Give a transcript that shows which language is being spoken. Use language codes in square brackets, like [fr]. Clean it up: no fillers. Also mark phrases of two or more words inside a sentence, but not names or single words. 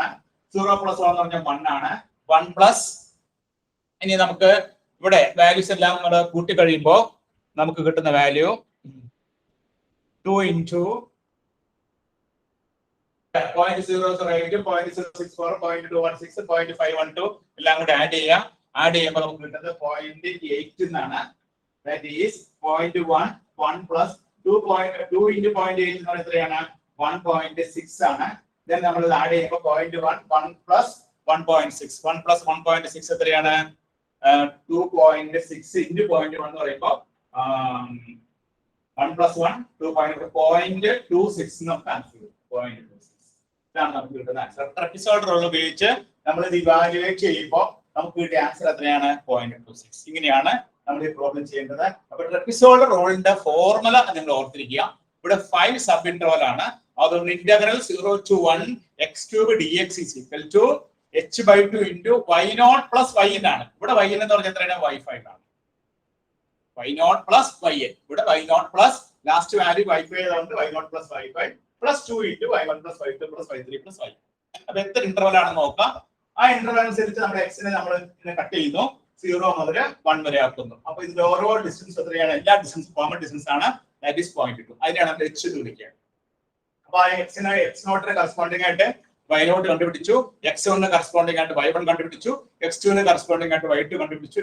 [ml] 0 plus 1 എന്ന് പറഞ്ഞാൽ 1 ആണ്. 1 plus ഇനി നമുക്ക് ഇവിടെ വാല്യൂസ് എല്ലാം നമ്മൾ കൂട്ടി കഴിയുമ്പോൾ നമുക്ക് കിട്ടുന്ന വാല്യൂ 2 into 0.008 0.064 0.216 0.512 എല്ലാം കൂടെ ആഡ് ചെയ്യുമ്പോൾ നമുക്ക് കിട്ടുന്നത് 0.8 എന്നാണ്. [en] That is 0.1 1 plus 2 into 0.8 [ml] എന്ന് പറഞ്ഞാൽ എത്രയാണ്? 1.6 ആണ്. Then നമ്മൾ ആഡ് ചെയ്യുമ്പോൾ 0.1 1 plus 1.6 1 plus 1.6 എത്രയാണ്? 2.6 into 0.1 എന്ന് പറയുമ്പോൾ 1 plus 1 2.26 നമുക്ക് ആൻസർ കിട്ടും. 0.26 ഇതാണ് നമുക്ക് കിട്ടുന്ന ആൻസർ. [en] trapezoidal rule [ml] ഉപയോഗിച്ച് നമ്മൾ ഇത് ഇവാലുവേറ്റ് ചെയ്യുമ്പോൾ നമുക്ക് കിട്ടിയ ആൻസർ എത്രയാണ് 0.26. ഇങ്ങനെയാണ് നമ്മൾ ഈ പ്രോബ്ലം ചെയ്യേണ്ടത്. അപ്പൊ ട്രപ്പിസോയിഡ് റൂളിന്റെ ഫോർമുല നിങ്ങൾ ഓർത്തിരിക്കുക. ഇവിടെ 5 [en] sub interval [ml] ആണ്. അതുകൊണ്ട് ഇന്റഗ്രൽ [en] 0 to 1 x³ dx is equal to h/2 into y0 plus yn [ml] ആണ്. ഇവിടെ yn എന്ന് പറഞ്ഞാൽ എത്രയാണ്? y5 ആണ്. [en] y0 plus yn. [ml] ഇവിടെ [en] y0 plus ലാസ്റ്റ് വാല്യൂ y5 ആയതുകൊണ്ട് y0 plus y5 plus 2 into y1 plus y2 plus y3 plus y. [ml] അപ്പൊ എത്ര ഇന്റർവൽ ആണെന്ന് നോക്കാം. ആ ഇന്റർവൽ അനുസരിച്ച് നമ്മുടെ x നെ നമ്മൾ കട്ട് ചെയ്യുന്നു. 0 മുതൽ 1 വരെ ആക്കുന്നു. അപ്പൊ ഇതിന്റെ ഓരോ ഡിസ്റ്റൻസ് എത്രയാണ്? എല്ലാ ഡിസ്റ്റൻസ് [en] common distance [ml] ആണ്. [en] that is [ml] 0.2. അതിനാണ് നമ്മൾ h എന്ന് വിളിക്കുക. അപ്പൊ x0 ന് കറസ്പോണ്ടിങ് ആയിട്ട് y0 കണ്ടുപിടിച്ചു, x1 ന് കറസ്പോണ്ടിങ് ആയിട്ട് y1 കണ്ടുപിടിച്ചു, x2 ന് കറസ്പോണ്ടിങ് ആയിട്ട് y2 കണ്ടുപിടിച്ചു.